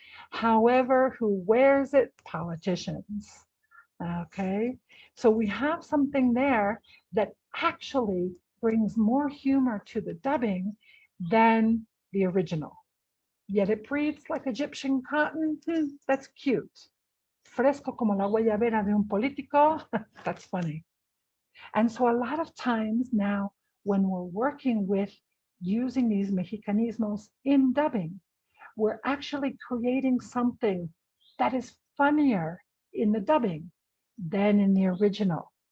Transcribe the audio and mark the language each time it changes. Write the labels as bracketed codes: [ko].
[en] However, who wears it? Politicians. Okay, so we have something there that actually brings more humor to the dubbing than the original. Yet it breathes like Egyptian cotton. That's cute. [es] Fresco como la guayabera de un político. [en] That's funny. And so a lot of times now, when we're working with using these mexicanismos in dubbing, we're actually creating something that is funnier in the dubbing than in the original.